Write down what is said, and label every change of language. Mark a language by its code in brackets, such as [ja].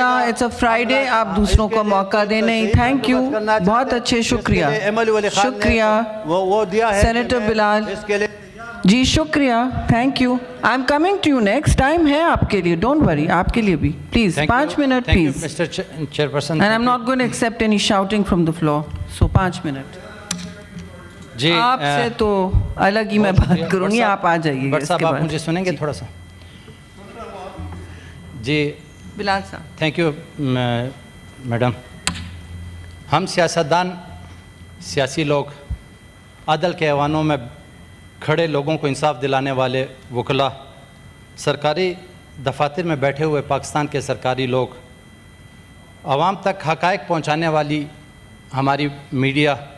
[en] it's a Friday, [ur] آپ دوسروں کو موقع دیں. نہیں, تھینک یو, بہت اچھے, شکریہ شکریہ. وہ دیا ہے سینیٹر بلال اس کے لیے. جی شکریہ, thank you. [en] I am coming to you next. [ur] Time ہے آپ کے لیے, [en] don't worry, [ur] آپ کے لیے بھی. Please 5 minute please. [en] Mr. Chairperson. And I'm not going to accept any shouting from the floor. [ur] So 5 minute. جی آپ سے تو الگ ہی میں بات کروں گی, آپ آ جائیے. بٹ صاحب آپ مجھے سنیں گے تھوڑا سا؟ جی بلال صاحب. [en] Thank you madam. [ur] ہم سیاستدان, سیاسی لوگ, عدل کے ایوانوں میں کھڑے لوگوں کو انصاف دلانے والے وکلاء, سرکاری دفاتر میں بیٹھے ہوئے پاکستان کے سرکاری لوگ, عوام تک حقائق پہنچانے والی ہماری میڈیا,